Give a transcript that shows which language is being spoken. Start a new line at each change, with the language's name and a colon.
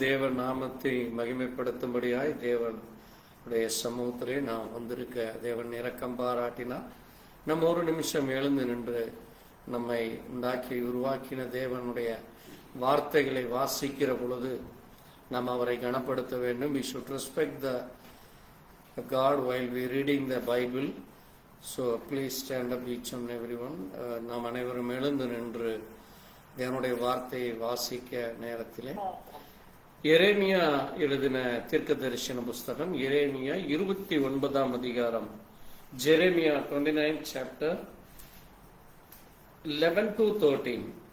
Tamil: தேவன் நாமத்தை மகிமைப்படுத்தும்படியாய் தேவனுடைய சமூகத்திலே நாம் வந்திருக்க தேவன் இரக்கம் பாராட்டினார். நம்ம ஒரு நிமிஷம் எழுந்து நின்று நம்மை உண்டாக்கி உருவாக்கின தேவனுடைய வார்த்தைகளை வாசிக்கிற பொழுது நாம் அவரை கனப்படுத்த வேண்டும்.
English: We should respect the God while we reading the Bible. So please stand up each and everyone.
Tamil: நாம் அனைவரும் எழுந்து நின்று தேவனுடைய வார்த்தையை வாசிக்க நேரத்திலே எரேமியா எழுதின தீர்க்க தரிசன புஸ்தகம் எரேமியா 29ஆம் அதிகாரம்.
English: Jeremiah 29 chapter 11 to 13.